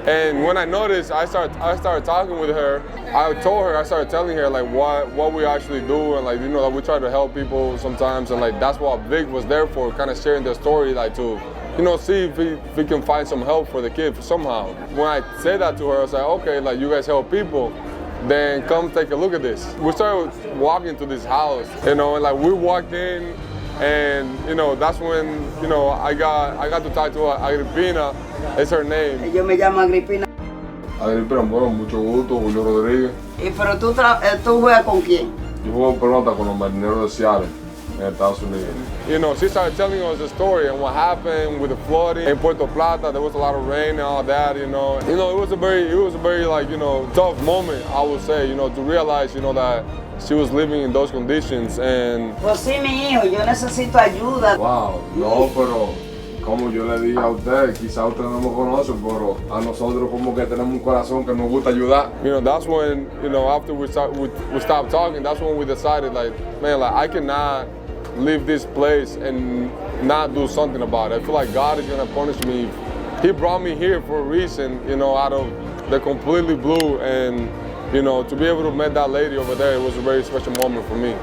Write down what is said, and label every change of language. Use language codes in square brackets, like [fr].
[en] And when I noticed, I started talking with her. I started telling her like what we actually do, and like that we try to help people sometimes, and like that's what Vic was there for, kind of sharing the story, like to see if we can find some help for the kid somehow. When I said that to her, I was like, okay, like you guys help people, then come take a look at this. We started walking to this house, and like we walked in, and that's when I got to talk to Agripina. It's her name. [es] Yo me llamo Agripina. Agripina, bueno, mucho gusto, Julio Rodríguez. ¿Y pero tú juegas con quién? Yo juego pelota con los Marineros de Seattle en Estados Unidos. [en] She started telling us the story and what happened with the flooding in Puerto Plata. There was a lot of rain and all that. It was a very like tough moment, I would say. To realize that she was living in those conditions. And [es] pues sí, mi hijo, yo necesito ayuda. Wow, no, pero como yo le dije a usted, quizá usted no me conoce, pero a nosotros como que tenemos un corazón que nos gusta ayudar. [en] That's when, after we stopped talking, that's when we decided, like, man, like I cannot leave this place and not do something about it. I feel like God is gonna punish me. He brought me here for a reason, out of the completely blue, and to be able to meet that lady over there, it was a very special moment for me.